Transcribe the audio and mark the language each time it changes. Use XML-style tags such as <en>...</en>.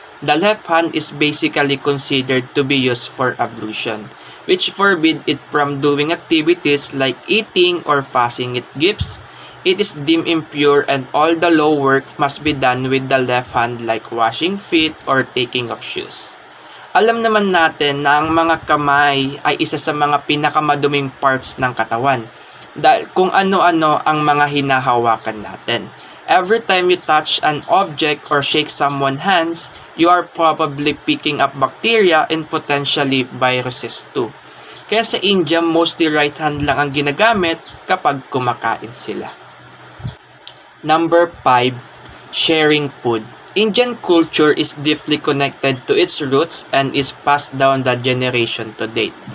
<en>The left hand is basically considered to be used for ablution, which forbid it from doing activities like eating or passing it gifts. It is deemed impure and all the law work must be done with the left hand like washing feet or taking off shoes.</en> <tl>Alam naman natin na ang mga kamay ay isa sa mga pinakamaduming parts ng katawan dahil kung ano-ano ang mga hinahawakan natin.</tl> <en>Every time you touch an object or shake someone's hands, you are probably picking up bacteria and potentially viruses too.</en> <tl>Kaya sa India, mostly right hand lang ang ginagamit kapag kumakain sila.</tl> <en>Number 5, sharing food. Indian culture is deeply connected to its roots and is passed down the generation to date.</en>